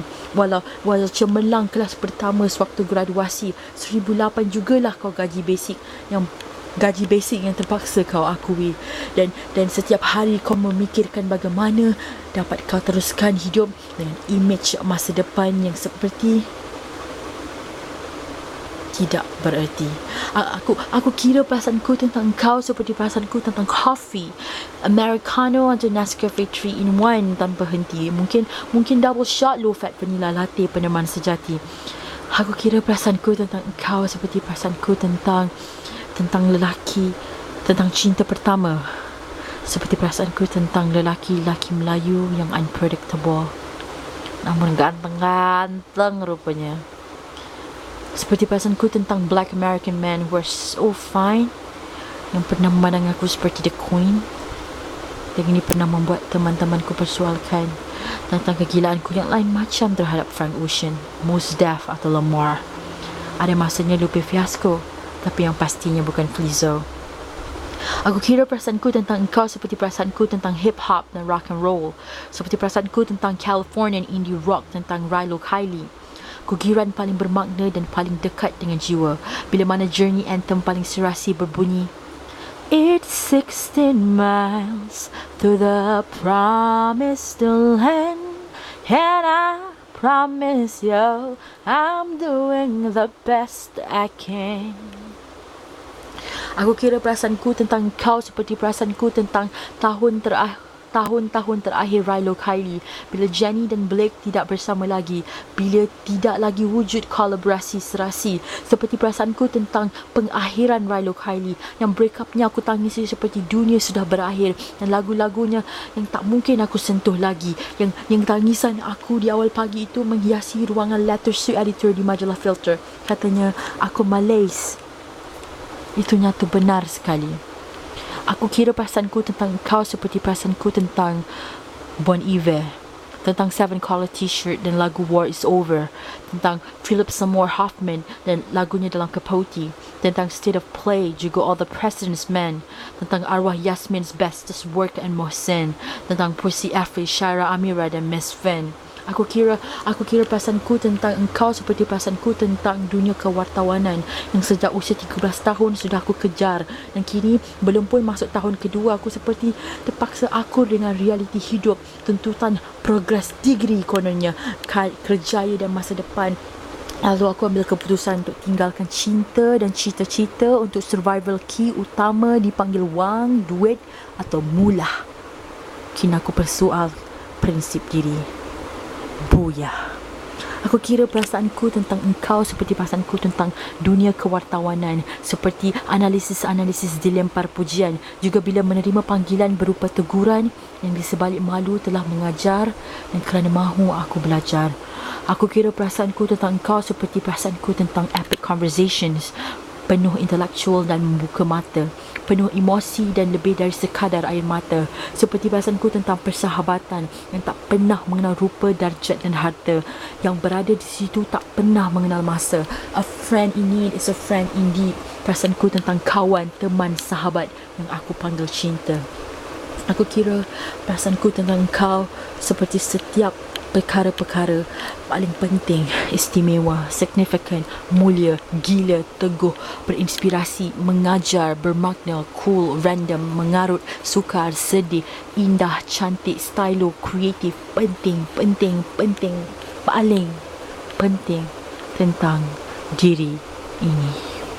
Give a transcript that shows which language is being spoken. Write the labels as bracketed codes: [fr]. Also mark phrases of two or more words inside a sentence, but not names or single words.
[ms] Walau cemerlang kelas pertama sewaktu graduasi, 1,008 jugalah kau gaji basic yang terpaksa kau akui, dan setiap hari kau memikirkan bagaimana dapat kau teruskan hidup dengan imej masa depan yang seperti tidak bererti. Aku kira perasaanku tentang kau seperti perasaanku tentang [en] coffee Americano [ms] atau Nescafe 3-in-1 tanpa henti, mungkin [en] double shot low fat vanilla latte [ms] peneman sejati. Aku kira perasaanku tentang kau seperti perasaanku tentang lelaki, tentang cinta pertama, seperti perasaanku tentang lelaki-lelaki Melayu yang unpredictable namun ganteng-ganteng rupanya, seperti perasaanku tentang [en] Black American men who are so fine, [ms] yang pernah memandang aku seperti [en] the queen, [ms] dan ini pernah membuat teman-temanku persoalkan tentang kegilaanku yang lain macam terhadap Frank Ocean, Mos Def atau Lamar. Ada masanya Lupe Fiasco, tapi yang pastinya bukan Flizzo. Aku kira perasaanku tentang engkau seperti perasaanku tentang hip-hop dan [en] rock and roll, [ms] seperti perasaanku tentang [en] Californian indie rock, [ms] tentang Rilo Kiley. Kugiran paling bermakna dan paling dekat dengan jiwa bila mana [en] journey anthem [ms] paling serasi berbunyi, [en] It's 16 miles to the promised land, and I promise you I'm doing the best I can. [ms] Aku kira perasaanku tentang kau seperti perasaanku tentang tahun-tahun terakhir Rilo Kiley, bila Jenny dan Blake tidak bersama lagi, bila tidak lagi wujud kolaborasi serasi, seperti perasaanku tentang pengakhiran Rilo Kiley, yang breakupnya aku tangisi seperti dunia sudah berakhir, dan lagu-lagunya yang tak mungkin aku sentuh lagi, yang tangisan aku di awal pagi itu menghiasi ruangan [en] lettersuit editor [ms] di majalah Filter. Katanya aku Malays. Itu nyata benar sekali. Aku kira perasaanku tentang kau seperti perasaanku tentang Bon Iver, tentang Seven Color T-shirt dan lagu War is Over, tentang Philip Seymour Hoffman dan lagunya dalam Capote, tentang State of Play, juga All the President's Men, tentang arwah Yasmin's Bestest Work and Mohsen, tentang Puisi Afri, Shaira Amira dan Miss Fen. Aku kira perasaanku tentang engkau seperti perasaanku tentang dunia kewartawanan yang sejak usia 13 tahun sudah aku kejar, dan kini belum pun masuk tahun kedua aku seperti terpaksa akur dengan realiti hidup, tuntutan progres degree kononnya, kerjaya dan masa depan. Lalu aku ambil keputusan untuk tinggalkan cinta dan cita-cita untuk [en] survival key [ms] utama dipanggil wang, duit atau mula. Kini aku persoal prinsip diri. Booyah. Aku kira perasaanku tentang engkau seperti perasaanku tentang dunia kewartawanan, seperti analisis-analisis dilempar pujian. Juga bila menerima panggilan berupa teguran yang di sebalik malu telah mengajar dan kerana mahu aku belajar. Aku kira perasaanku tentang engkau seperti perasaanku tentang [en] epic conversations, [ms] penuh intelektual dan membuka mata, penuh emosi dan lebih dari sekadar air mata, seperti perasaanku tentang persahabatan yang tak pernah mengenal rupa, darjat dan harta, yang berada di situ tak pernah mengenal masa. [en] A friend in need is a friend indeed. [ms] Perasaanku tentang kawan, teman, sahabat yang aku panggil cinta. Aku kira perasaanku tentang engkau seperti setiap perkara-perkara paling penting, istimewa, significant, mulia, gila, teguh, berinspirasi, mengajar, bermakna, cool, random, mengarut, sukar, sedih, indah, cantik, stylo, kreatif, penting, paling penting tentang diri ini.